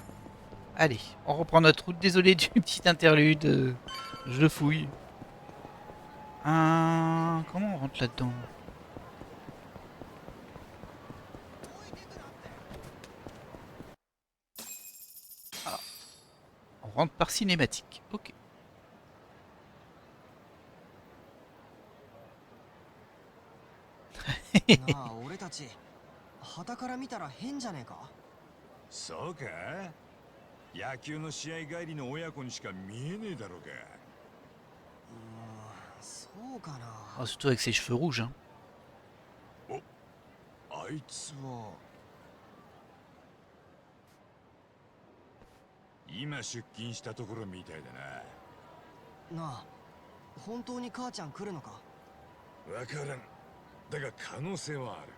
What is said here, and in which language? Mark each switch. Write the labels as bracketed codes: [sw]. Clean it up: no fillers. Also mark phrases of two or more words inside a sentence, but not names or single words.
[fr] Allez, on reprend notre route. Désolé du petit interlude. Je le fouille. Comment on rentre là-dedans? Ah. On rentre par cinématique. Ok. [ja] なあ、俺たち傍から見たら変じゃねえか。そうか。野球の試合帰りの親子にしか見えねえだろうか。そうかな。 [fr] Ah, surtout avec ses cheveux rouges. Hein. [ja] あいつは今出勤したところみたいだな。なあ、本当に母ちゃん来るのか。わからん。だが可能性はある。